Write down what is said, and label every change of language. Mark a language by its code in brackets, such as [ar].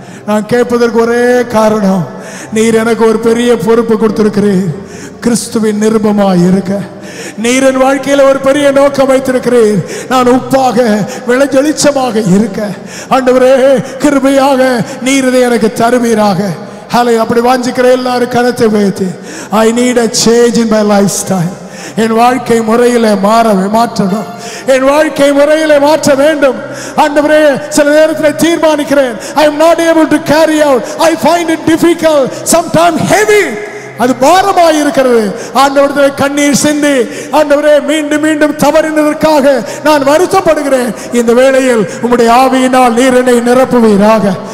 [ta] நான் கேட்பதற்கு ஒரே காரணம், நீர் எனக்கு ஒரு பெரிய பொறுப்பு கொடுத்திருக்கிறீர். கிறிஸ்துவின் நிருபமாய் இருக்க நீர் என் வாழ்க்கையில ஒரு பெரிய நோக்கம் வைத்திருக்கிறீர். நான் உப்பாக வெளிச்சமாக இருக்க ஆண்டவரே கிருபையாக நீர் இதை எனக்கு தருவீராக. ஹalleluya. அப்படி வாஞ்சிக்கிற எல்லாரும் கரத்தை உயர்த்தி, [en] I need a change in my lifestyle. [ta] என் வாழ்க்கை முறையிலே மாற்றணும். என் வாழ்க்கை முறையிலே மாற்ற வேண்டும். ஆண்டவரே, சில நேரத்தில் தீர்மானிக்கிறேன், [en] I am not able to carry out. I find it difficult, sometimes heavy. [ta] அது பாரமாய் இருக்கிறது. ஆண்டவரே, கண்ணீர் சிந்தி ஆண்டவரே மீண்டும் மீண்டும் தவறினதற்காக நான் வருத்தப்படுகிறேன். இந்த வேளையில் உம்முடைய ஆவியினால் நீர் என்னை நிரப்புவீராக.